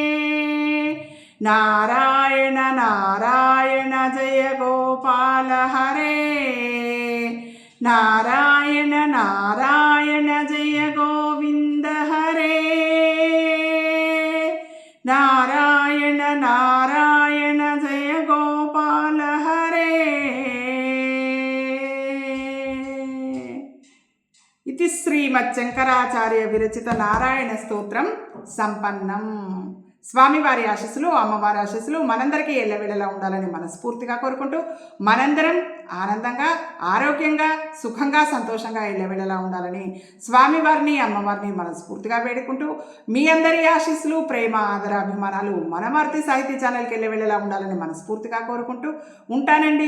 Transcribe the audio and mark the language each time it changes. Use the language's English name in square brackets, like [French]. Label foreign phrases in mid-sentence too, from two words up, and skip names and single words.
[Sanskrit] नारायण नारायण जय गोपाल हरे नारायण नारायण जय गोविंद हरे नारायण नारायण जय गोपाल हरे। इति श्रीमच्छंकराचार्य विरचित नारायण स्तोत्रम संपन्नम। [Telugu] స్వామివారి ఆశీస్సులు, అమ్మవారి ఆశీస్సులు మనందరికీ ఎల్లవేళలా ఉండాలని మనస్ఫూర్తిగా కోరుకుంటూ, మనందరం ఆనందంగా, ఆరోగ్యంగా, సుఖంగా, సంతోషంగా ఎల్లవేళలా ఉండాలని స్వామివారిని, అమ్మవారిని మనస్ఫూర్తిగా వేడుకుంటూ, మీ అందరి ఆశీస్సులు, ప్రేమ, ఆదర, అభిమానాలు మన మారుతి సాహితీ ఛానల్కి ఎల్లవేళలా ఉండాలని మనస్ఫూర్తిగా కోరుకుంటూ ఉంటానండి.